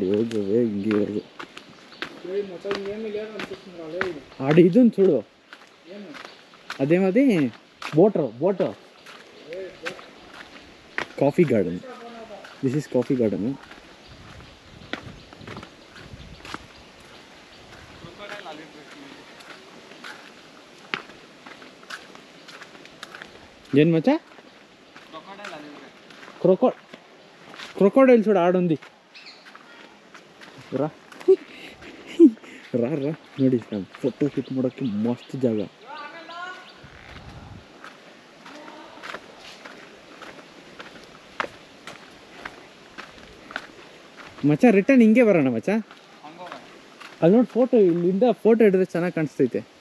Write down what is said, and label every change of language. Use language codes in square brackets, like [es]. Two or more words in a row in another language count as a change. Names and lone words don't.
[kn] ಹೋಗೋವೆ ಹಿಂಗೆ ಇರೋದು. ಆಡಿ ಇದೊಂದು ಸುಡು, ಅದೇ ಬೋಟ್ ಕಾಫಿ ಗಾರ್ಡನ್. [en] this is coffee garden. [kn] ಏನು ಮಚ್ಚ? [te] క్రొకోడైల్ చూడు ఆడుంది రా. [kn] ರಾ ನೋಡಿ ಫೋಟೋ ಕ್ಲಿಕ್ ಮಾಡೋಕ್ಕೆ ಮಸ್ತ್ ಜಾಗ. ಮಚ್ಚ ರಿಟರ್ನ್ ಹಿಂಗೆ ಬರೋಣ ಮಚ್ಚ. ಅಲ್ಲಿ ನೋಡಿ ಫೋಟೋ, ಇಲ್ಲಿಂದ ಫೋಟೋ ಹಿಡಿದ್ರೆ ಚೆನ್ನಾಗಿ ಕಾಣಿಸ್ತೈತೆ.